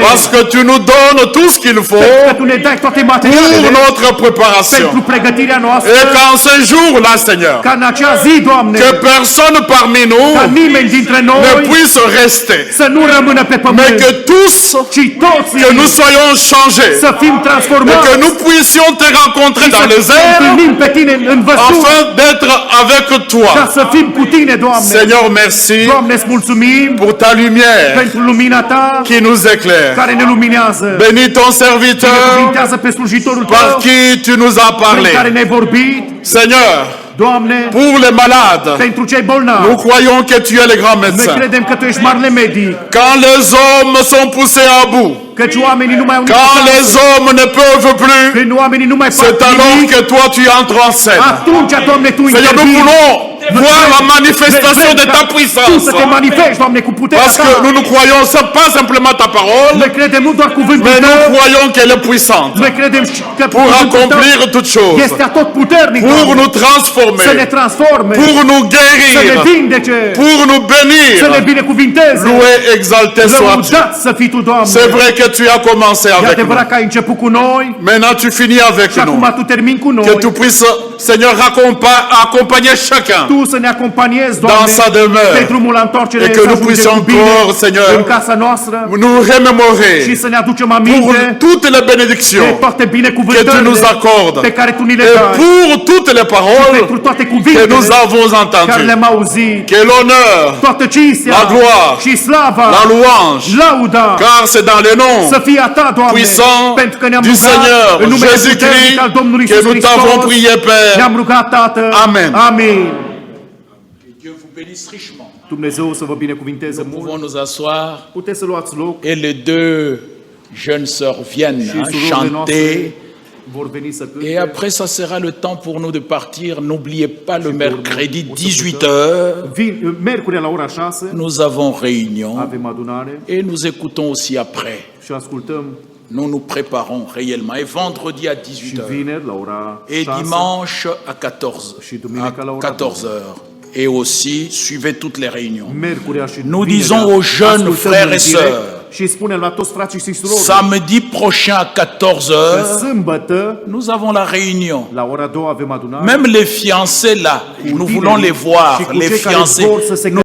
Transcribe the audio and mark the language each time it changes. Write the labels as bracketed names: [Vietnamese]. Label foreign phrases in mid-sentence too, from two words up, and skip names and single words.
[French] parce que tu nous donnes tout ce qu'il [Romanian] că [French] faut [Romanian] Tu ne dai toate [French] pour [Romanian] materialele [French] notre préparation. [Romanian] pentru pregătirea noastră. [French] Et qu'en ce jour-là, Seigneur, [Romanian] Ca în acea zi, Doamne, [French] que personne parmi [Romanian] ca [French] nous [Romanian] nimeni dintre [French] ne [Romanian] noi [French] puisse rester, [Romanian] să nu rămână pe [French] mais [Romanian] pământ, [French] que tous, [Romanian] ci toți [French] que nous soyons changés, [Romanian] să fim [French] et [Romanian] transformați [French] que nous puissions te rencontrer [Romanian] și [French] dans [Romanian] să [French] les [Romanian] te [French] airs, [Romanian] întâlnim pe Tine în văzduh, [French] afin d'être avec [Romanian] ca [French] toi. [Romanian] să fim cu Tine, Doamne. [French] Seigneur, merci [Romanian] Doamne, îți mulțumim [French] pour ta lumière [Romanian] pentru lumina Ta [French] qui nous éclaire. [Romanian] care ne luminează. [French] Bénis ton serviteur [Romanian] Binecuvintează pe slujitorul [French] par [Romanian] Tău [French] qui tu nous as [Romanian] prin [French] parlé. [Romanian] care ne-ai vorbit. [French] Seigneur, [Romanian] Doamne, [French] pour les malades, [Romanian] pentru cei [French] nous [Romanian] bolnavi, [French] croyons que tu es le grand [Romanian] noi [French] médecin. [Romanian] credem că Tu ești marele medic, [French] Quand les hommes sont poussés à bout, [Romanian] căci oamenii nu mai au [French] quand [Romanian] nicio [French] les [Romanian] șansă, [French] hommes ne peuvent plus, [Romanian] când oamenii nu mai fac [French] c'est alors [Romanian] nimic, [French] que toi tu entres en scène. [Romanian] atunci, Doamne, Tu [French] Seigneur, nous [Romanian] intervii. [French] voulons voir la manifestation de ta [Romanian] Tu [French] puissance. [Romanian] să te manifesti, Doamne, cu puterea [French] Parce que [Romanian] Ta. [French] nous ne croyons c'est pas simplement ta parole, [Romanian] Noi credem nu doar cuvântul [French] mais nous [Romanian] Tău, [French] croyons qu'elle est puissante [Romanian] noi credem și că [French] pour [Romanian] cuvântul Tău [French] accomplir toutes choses, [Romanian] este atot puternic, [French] pour [Romanian] Doamne, [French] nous [Romanian] să ne [French] transformer, [Romanian] transforme, [French] pour nous [Romanian] să ne [French] guérir, [Romanian] vindece, [French] pour nous [Romanian] să ne [French] bénir. [Romanian] binecuvinteze. [French] Loué, exalté sois-tu. [Romanian] Lăudat să fii Tu, Doamne. [French] C'est vrai que tu as commencé [Romanian] E [French] avec nous. [Romanian] adevărat că ai început cu noi [French] Maintenant, tu finis avec [Romanian] și [French] nous. [Romanian] acum Tu termini cu noi. [French] Que tu puisses, Seigneur, accompagner chacun [Romanian] Tu să ne acompaniezi, Doamne, [French] dans sa demeure. [Romanian] pe drumul la întoarcere, [French] Et que [Romanian] să [French] nous [Romanian] ajungem [French] puissions [Romanian] cu bine [French] encore, Seigneur, [Romanian] în casa noastră [French] nous [Romanian] și [French] remémorer [Romanian] să ne aducem [French] pour [Romanian] aminte [French] toutes les [Romanian] de [French] bénédictions [Romanian] toate [French] que tu [Romanian] binecuvântările [French] nous accordes [Romanian] pe care Tu ni le [French] et [Romanian] dai, [French] pour toutes les paroles [Romanian] pentru toate [French] que [Romanian] cuvintele [French] nous avons [Romanian] care [French] entendues. [Romanian] le-am auzit, [French] Que l'honneur, [Romanian] toată cinstea [French] la gloire, [Romanian] și slava, [French] la louange, [Romanian] lauda, [French] car c'est dans le nom [Romanian] să fie a Ta, Doamne, [French] puissant [Romanian] pentru că ne-am [French] du [Romanian] rugat [French] Seigneur [Romanian] în numele [French] Jésus-Christ [Romanian] puternic al Domnului [French] que [Romanian] Iisus [French] nous t'avons [Romanian] Hristos. [French] prié, Père. [Romanian] Ne-am rugat, Tată. [French] Amen. [Romanian] Amin. [French] Dieu vous bénisse richement. [Romanian] Dumnezeu să vă binecuvinteze [French] Nous [Romanian] mult. [French] pouvons nous asseoir [Romanian] Puteți să luați loc [French] et les deux jeunes sœurs viennent [Romanian] și [French] hein, [Romanian] surorile noastre [French] chanter. [Romanian] vor veni să cânte. [French] Et après, ça sera le temps pour nous de partir. N'oubliez pas le mercredi, [Romanian] o să [French] 18 [Romanian] plecăm. [French] h. [Romanian] Miercuri la ora 6 [French] Nous avons réunion [Romanian] avem adunare [French] et nous écoutons aussi après. [Romanian] și ascultăm [French] Nous nous préparons réellement. Et vendredi à 18 [Romanian] și [French] h. [Romanian] vineri la ora [French] Et [Romanian] 6 [French] dimanche à 14 [Romanian] și duminica la ora [French] 14 h. Et aussi, suivez toutes les réunions. [Romanian] Miercurea și [French] Nous [Romanian] vinerea [French] disons aux jeunes [Romanian] ascultăm [French] frères [Romanian] în [French] et [Romanian] direct [French] sœurs, [Romanian] și spunem la toți frații și surori [French] samedi prochain à 14 [Romanian] că [French] h, [Romanian] sâmbătă [French] nous avons la réunion. [Romanian] la ora 2 avem adunare. [French] Même les fiancés là, nous [Romanian] tinerii [French] voulons les voir, [Romanian] și cu [French] les [Romanian] cei care [French] fiancés. [Romanian] vor să se